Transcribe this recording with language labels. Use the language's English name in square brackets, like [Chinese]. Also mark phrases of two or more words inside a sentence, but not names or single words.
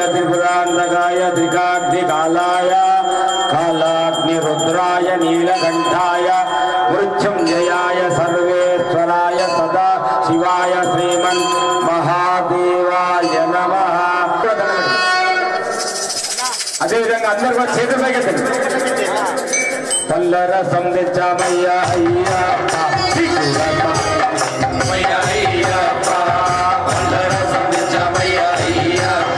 [Sanskrit] त्रिपुरांतकाय त्रिकाग्निकालाय कालाग्निरुद्राय नीलकंठाय मृत्युंजयाय सर्वेश्वराय सदा शिवाय श्रीमन् महादेवाय नमः। [Telugu] అదేవిధంగా అందరూ కూడా చేతులు పైకెత్తండి. పల్లరసం తెచ్చామయ్యా అయ్యప్ప అయ్యప్ప పల్లరసం తెచ్చామయ్యా అయ్యప్ప